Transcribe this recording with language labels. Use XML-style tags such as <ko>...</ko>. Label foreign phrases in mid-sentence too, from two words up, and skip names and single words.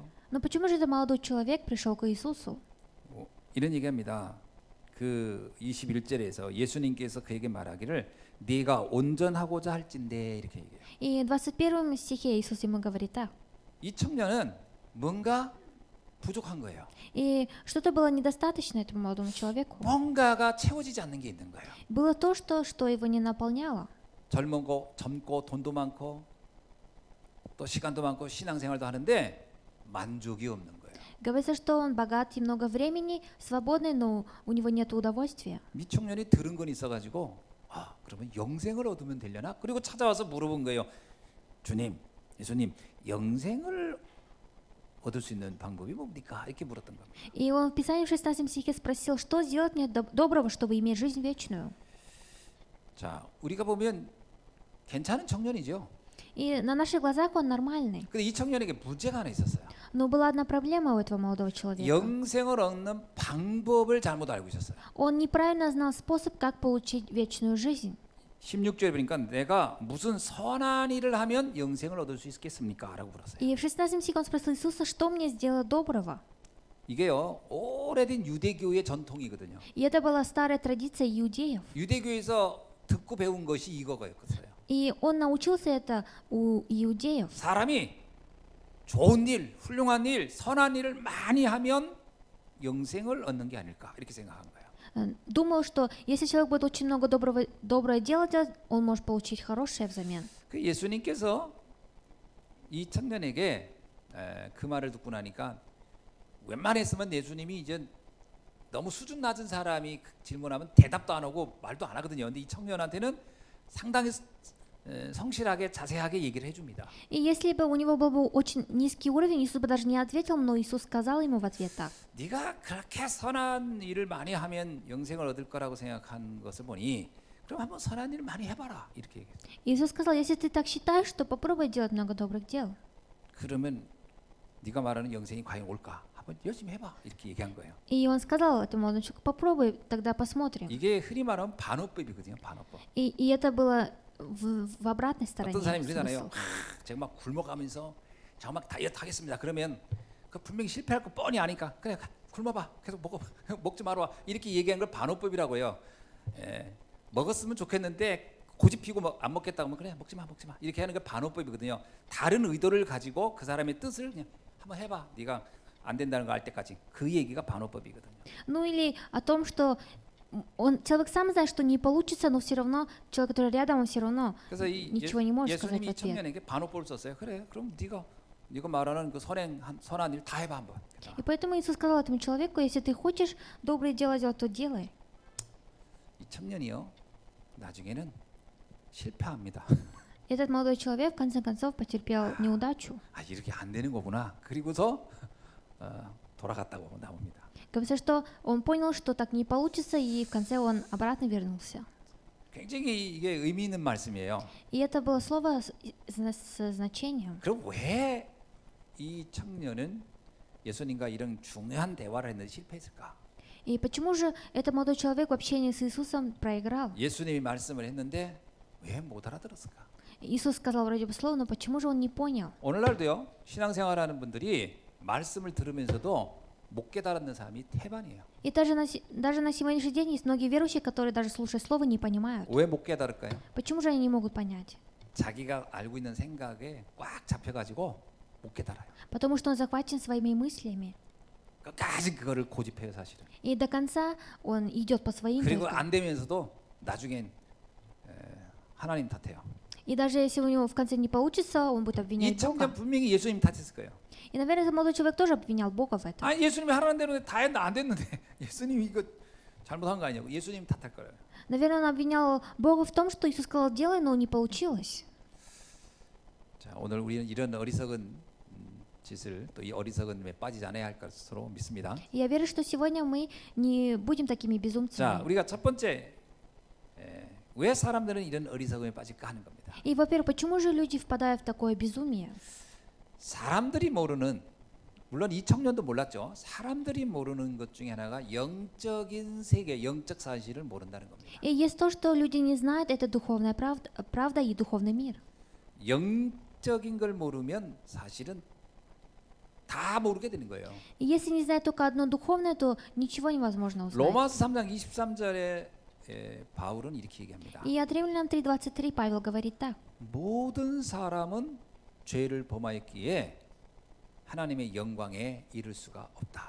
<ru>Но почему же этот молодой человек пришел к Иисусу?</ru> <ko>이런 얘기합니다. 그 21절에서 예수님께서 그에게 말하기를 네가 온전하고자 할진대 이렇게 얘기해요.</ko> <ru>И в 21 стихе Иисус ему говорит так.</ru> <ko>이 청년은 뭔가 부족한 거예요.</ko> <ru>И что-то было недостаточно этому молодому человеку.</ru> <ko>뭔가가 채워지지 않는 게 있는 거예요.</ko> <ru>Было то, что его не наполняло.</ru> <ko>젊고 돈도 많고 또 시간도 많고 신앙생활도 하는데 만족이 없는 거예요.</ko> <ru>Говорится, что он богат и много времени, свободный, но у него нет удовольствия.</ru> <ko>이 청년이 들은 건 있어가지고 아 그러면 영생을 얻으면 되려나? 그리고 찾아와서 물어본 거예요. 주님, 예수님, 영생을 얻을 수 있는 방법이 뭡니까? 이렇게 물었던 겁니다.</ko> <ru>И он в Писании в 16 стихе спросил, что сделать мне доброго, чтобы иметь жизнь вечную.</ru> <ko>자, 우리가 보면 괜찮은 청년이죠.</ko> <ru>И на наших глазах он нормальный.</ru> <ko>근데 이 청년에게 문제가 하나 있었어요.</ko> <ru>Но была одна проблема у этого молодого человека.</ru> <ko>영생을 얻는 방법을 잘못 알고 있었어요.</ko> <ru>Он неправильно знал способ, как получить вечную жизнь.</ru> <ko>16절에 보니까 내가 무슨 선한 일을 하면 영생을 얻을 수 있겠습니까? 라고 물었어요.</ko> <ru>И в 16 стихе он спросил Иисуса, что мне сделать доброго?</ru> <ko>이게요, 오래된 유대교의 전통이거든요.</ko> <ru>И это была старая традиция иудеев.</ru> <ko>유대교에서 듣고 배운 것이 이거였어요.</ko> <ru>И он научился это у иудеев.</ru> <ko>사람이 좋은 일, 훌륭한 일, 선한 일을 많이 하면 영생을 얻는 게 아닐까 이렇게 생각한 거예요.</ko> <ru>Думал, что если человек будет очень много доброе дело делать, он может получить хорошее взамен.</ru> <ko>그 예수님께서 이 청년에게 그 말을 듣고 나니까 웬만했으면 예수님이 이제 너무 수준 낮은 사람이 질문하면 대답도 안 하고 말도 안 하거든요. 근데 이 청년한테는 상당히 성실하게 자세하게 얘기를 해줍니다.</ko> <ru>И если бы у него был бы очень низкий уровень, Иисус бы даже не ответил, но Иисус сказал ему в ответ так.</ru> <ko>네가 그렇게 선한 일을 많이 하면 영생을 얻을 거라고 생각한 것을 보니 그럼 한번 선한 일을 많이 해봐라 이렇게 얘기했어요.</ko> <ru>Иисус сказал, если ты так считаешь, то попробуй делать много добрых дел.</ru> <ko>그러면 네가 말하는 영생이 과연 올까? 한번 열심히 해봐 이렇게 얘기한 거예요.</ko> <ru>И он сказал этому молодому человеку, попробуй, тогда посмотрим.</ru> <ko>이게 흔히 말하면 반어법이거든요. 반어법.</ko> <ru>И это было в обратной стороне.</ru> <ko>어떤 사람이 그러잖아요.</ko> <ru>смысл.</ru> <ko>제가 막 굶어가면서 저 막 다이어트 하겠습니다. 그러면 그 분명히 실패할 거 뻔히 아니까 그래 굶어봐 계속 먹어 먹지 말아 이렇게 얘기하는 걸 반어법이라고 해요. 먹었으면 좋겠는데 고집 피고 안 먹겠다고 하면 그래 먹지 마 이렇게 하는 게 반어법이거든요. 다른 의도를 가지고 그 사람의 뜻을 그냥 한번 해봐. 네가 안 된다는 거 알 때까지 그 얘기가 반어법이거든요.</ko> <ru>Ну или о том, что человек сам знает, что не получится, но все равно человек, который рядом, он все равно</ru> <ko>그래서 이</ko> <ru>ничего не может сказать</ru> <ko>예수님이</ko> <ru>в</ru> <ko>이</ko> <ru>ответ.</ru> <ko>청년에게 반어법을 썼어요. 그래 그럼 네가 말하는 그 선한 일 다 해봐 한번.</ko> <ru>И поэтому Иисус сказал этому человеку, если ты хочешь добрые дела делать, то делай.</ru> <ko>이 청년이요 나중에는 실패합니다.</ko> <ru>Этот молодой человек в конце концов потерпел неудачу.</ru> <ko>아 이렇게 안 되는 거구나. 그리고서 돌아갔다고 나옵니다.</ko> <ru>Говорится, что он понял, что так не получится, и в конце он обратно вернулся.</ru> <ko>굉장히 이게 의미 있는 말씀이에요.</ko> <ru>И это было слово с значением.</ru> <ko>그럼 왜 이 청년은 예수님과 이런 중요한 대화를 했는데 실패했을까?</ko> <ru>И почему же этот молодой человек в общении с Иисусом проиграл?</ru> <ko>예수님이 말씀을 했는데 왜 못 알아들었을까?</ko> <ru>Иисус сказал вроде бы слово, но почему же он не понял?</ru> <ko>오늘날도요 신앙생활하는 분들이 말씀을 들으면서도 못 깨달는 사람이 태반이에요.</ko> <ru>И даже на сегодняшний день есть многие верующие, которые даже слушая слово не понимают.</ru> <ko>왜 못 깨달을까요?</ko> <ru>Почему же они не могут понять?</ru> <ko>자기가 알고 있는 생각에 꽉 잡혀가지고 못 깨달아요.</ko> <ru>Потому что он захвачен своими мыслями.</ru> <ko>끝까지 그거를 고집해요 사실은.</ko> <ru>И до конца он идет по своим</ru> <ko>그리고</ko> <ru>только.</ru> <ko>안 되면서도 나중엔 하나님 탓해요.</ko> <ru>И даже если у него в конце не получится, он будет</ru> <ko>이</ko> <ru>обвинять</ru> <ko>청년</ko> <ru>Бога.</ru> <ko>분명히 예수님 탓했을 거예요.</ko> <ru>И, наверное, этот молодой человек тоже обвинял Бога в этом.</ru> <ko>아, 예수님이 하라는 대로 다 했는데 안 됐는데 예수님이 이거 잘못한 거 아니냐고 예수님 탓할 거예요.</ko> <ru>Наверное, он обвинял Бога в том, что Иисус сказал делай, но не получилось.</ru> <ko>자, 오늘 우리는 이런 어리석은 짓을 또 이 어리석은에 빠지지 않아야 할 것으로 믿습니다.</ko> <ru>И я верю, что сегодня мы не будем такими</ru> <ko>자,</ko> <ru>безумцами.</ru> <ko>우리가 첫 번째 왜 사람들은 이런 어리석음에 빠질까 하는 겁니다.</ko> <ru>И, во-первых, почему же люди впадают в такое безумие?</ru> <ko>사람들이 모르는 물론 이 청년도 몰랐죠. 사람들이 모르는 것 중에 하나가 영적인 세계, 영적 사실을 모른다는 겁니다.</ko> <ru>И есть то, что люди не знают, это духовная правда и духовный мир.</ru> <ko>영적인 걸 모르면 사실은 다 모르게 되는 거예요.</ko> <ru>И если не знать только одно духовное, то ничего невозможно узнать.</ru> <ko>로마서 3장 23절에 바울은 이렇게 얘기합니다.</ko> <ru>И от Римлянам 3:23 Павел говорит так.</ru> <ko>모든 사람은 죄를 범하였기에 하나님의 영광에 이를 수가 없다.</ko>